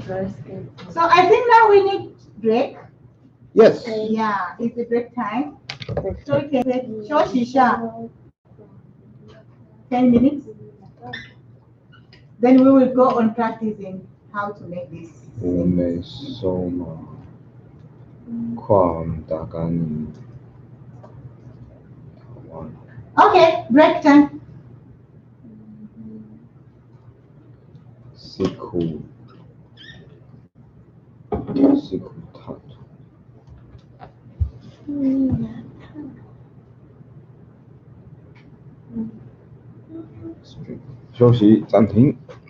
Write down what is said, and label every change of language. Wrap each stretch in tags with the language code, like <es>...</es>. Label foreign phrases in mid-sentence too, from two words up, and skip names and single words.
<en>So I think now we need break. Yes. Yeah, it's a break time. So we can take Shoshisha. 10 minutes. Then we will go on practicing how to make this.</en> <sw>Umesoma kwa muda gani Taiwan?</sw> <en>Okay, break time.</en> <sw>Siku tatu.</sw> <zh>休息暂停。</zh>